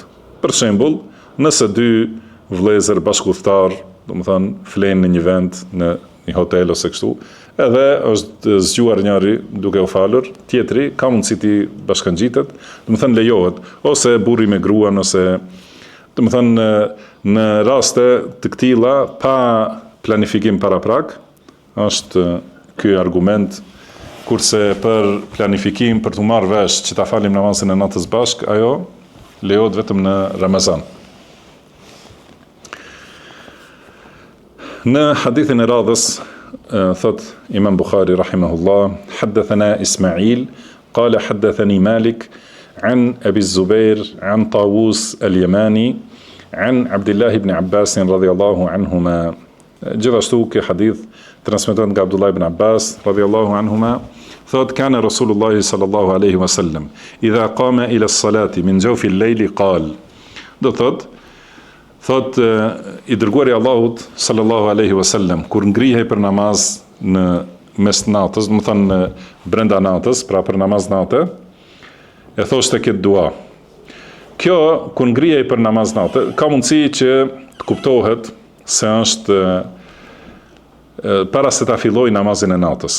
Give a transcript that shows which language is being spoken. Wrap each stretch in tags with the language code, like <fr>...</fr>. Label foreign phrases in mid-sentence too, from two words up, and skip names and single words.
<sq>Për shembull, nëse dy vëllezër bashkëudhëtar, domethënë flenë në një vend, në një hotel ose kështu, edhe është zgjuar njëri duke u falur, tjetri ka mundësi të bashkangjitet, domethënë lejohet, ose burri me gruan, ose domethënë në raste të këtilla pa planifikim paraprak, është ky argument. Kurse për planifikim, për të marrë vesh që ta falim namazin e natës bashk, ajo lejohet vetëm në Ramazan. Në hadithin e radhës, thot Imam Bukhari</sq> <ar>رحمه الله، حدثنا إسماعيل، قال حدثني مالك، عن أبي الزبير، عن طاوس اليماني، عن عبد الله بن عباس رضي الله عنهما.</ar> <sq>Gjithashtu ky hadith transmetohet nga</sq> <ar>Abdullah ibn Abbas رضي الله عنهما، thot كان رسول الله صلى الله عليه وسلم إذا قام إلى الصلاة من جوف الليل قال.</ar> <sq>Do thot i dërguari i Allahut</sq> <ar>صلى الله عليه وسلم</ar> <sq>kur ngrihej për namaz në mes natës, do të thonë brenda natës, pra për namaz natë, e thoshte këtë dua. Kjo kur ngrihej për namaz natë, ka mundësi që të kuptohet se është para se ta filloj namazin e natës.</sq>